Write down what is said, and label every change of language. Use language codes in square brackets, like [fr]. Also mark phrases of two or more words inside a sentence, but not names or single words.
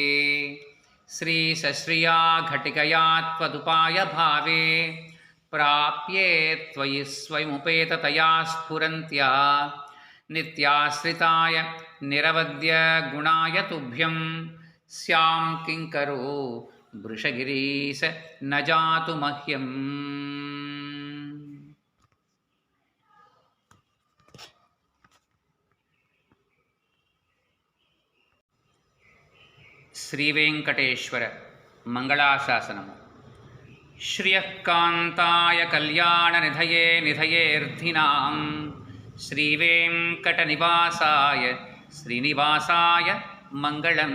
[sa] श्रीसश्रिया घटिकया त्वदुपायभावे प्राप्ये त्वयि स्वयमुपेततया स्फुरन्त्या नित्याश्रिताय निरवद्य गुणाय तुभ्यं स्यां किङ्करो वृषगिरीश न जातु मह्यम्। [te] శ్రీవేంకటేశ్వర మంగళాశాసనము. [sa] శ్రియః కాంతాయ కళ్యాణనిధయే నిధయేర్థినాం శ్రీవేంకటనివాసాయ శ్రీనివాసాయ మంగళం.